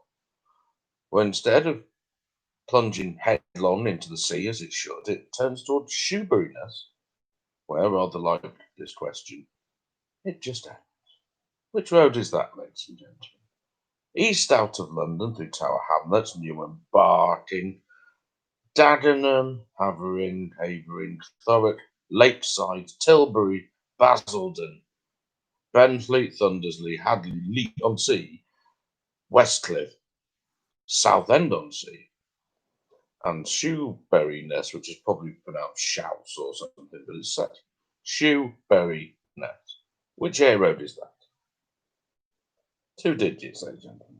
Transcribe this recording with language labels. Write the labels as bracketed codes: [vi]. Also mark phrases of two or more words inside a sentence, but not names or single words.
[en] Well, instead of plunging headlong into the sea as it should, it turns towards Shoeburyness, where, rather like this question, it just ends. Which road is that, ladies and gentlemen? East out of London through Tower Hamlets, Newham, Barking, Dagenham, Havering, Thurrock, Lakeside, Tilbury, Basildon, Benfleet, Thundersley, Hadley, Leigh-on-Sea, Westcliff, Southend-on-Sea, and Shoeburyness, which is probably pronounced Shouse or something, but it's set Shoeburyness. Which A road is that? 2 digits, ladies and gentlemen.